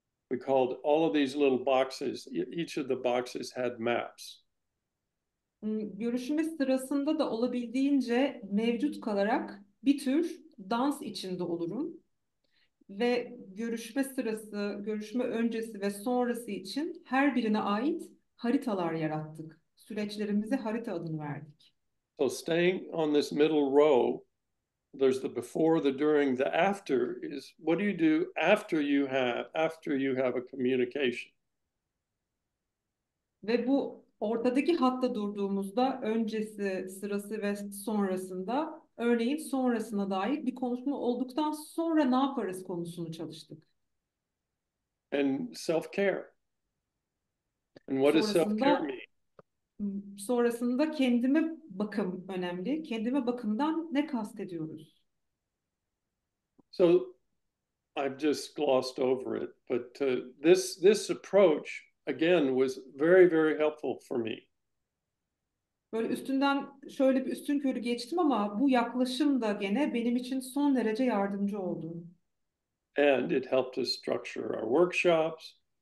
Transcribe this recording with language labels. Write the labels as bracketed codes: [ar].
[en] We called all of these little boxes. Each of the boxes had maps. [tr] Görüşme sırasında da olabildiğince mevcut kalarak bir tür dans içinde olurum. Ve görüşme sırası, görüşme öncesi ve sonrası için her birine ait haritalar yarattık. Süreçlerimize harita adını verdik. [en] So staying on this middle row, there's the before, the during, the after is what do you do after you have a communication? [tr] Ve bu ortadaki hatta durduğumuzda öncesi, sırası ve sonrasında örneğin sonrasına dair bir konuşma olduktan sonra ne yaparız konusunu çalıştık. [en] And self-care. And what does self-care mean? [tr] Sonrasında kendime bakım önemli. Kendime bakımdan ne kastediyoruz? [en] So I've just glossed over it, but this approach again was very, very helpful for me. [tr] Böyle üstünden şöyle bir üstünkörü geçtim ama bu yaklaşım da gene benim için son derece yardımcı oldu. [en] And it helped us structure our workshops.